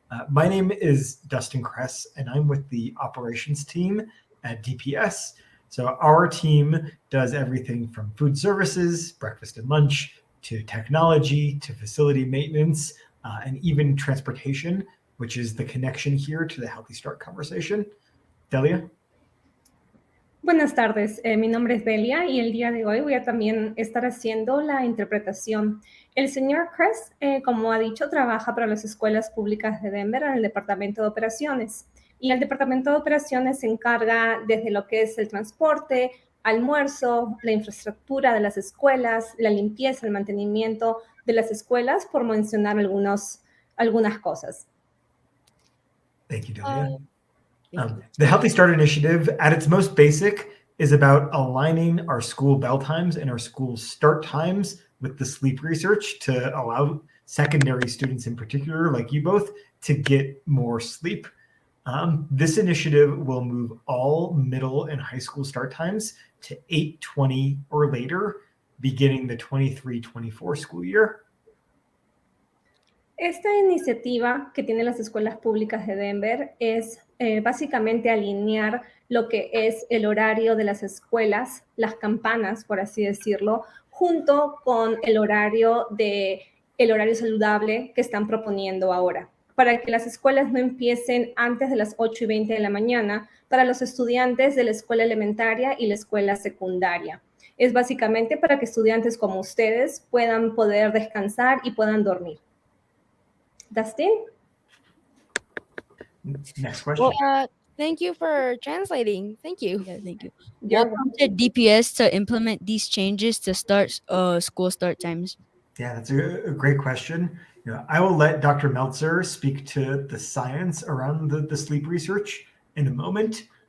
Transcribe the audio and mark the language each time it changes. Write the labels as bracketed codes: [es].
[en] My name is Dustin Kress, and I'm with the operations team at DPS. So our team does everything from food services, breakfast and lunch, to technology, to facility maintenance, and even transportation, which is the connection here to the Healthy Start conversation. Delia? [es] Buenas tardes, mi nombre es Delia y el día de hoy voy a también estar haciendo la interpretación. El señor Kress, como ha dicho, trabaja para las escuelas públicas de Denver en el Departamento de Operaciones. Y el Departamento de Operaciones se encarga desde lo que es el transporte, almuerzo, la infraestructura de las escuelas, la limpieza, el mantenimiento de las escuelas, por mencionar algunas cosas. [en] Thank you, Uh, Delia. The Healthy Start Initiative, at its most basic, is about aligning our school bell times and our school start times with the sleep research to allow secondary students in particular, like you both, to get more sleep. This initiative will move all middle and high school start times to 8:20 or later, beginning the 23-24 school year. [es] Esta iniciativa que tienen las escuelas públicas de Denver es básicamente alinear lo que es el horario de las escuelas, las campanas, por así decirlo, junto con el horario saludable que están proponiendo ahora, para que las escuelas no empiecen antes de las 8:20 de la mañana para los estudiantes de la escuela elementaria y la escuela secundaria. Es básicamente para que estudiantes como ustedes puedan poder descansar y puedan dormir. [en] Dustin? Next question. Thank you for translating. Thank you. Yeah, thank you. You're What prompted DPS to implement these changes to start school start times? Yeah, that's a great question. I will let Dr. Meltzer speak to the science around the sleep research in a moment.